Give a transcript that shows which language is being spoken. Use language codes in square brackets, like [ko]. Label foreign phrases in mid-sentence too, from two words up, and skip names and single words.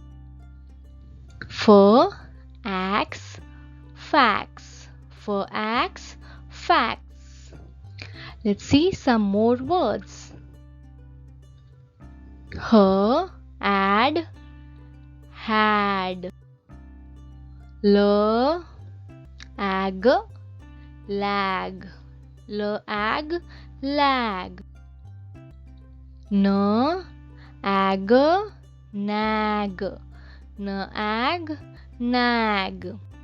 [en] F, x, fax. F, x, fax. Let's see some more words. H, add, had. L, ag, lag. L, ag, lag. N, ag, nag. N, ag, nag.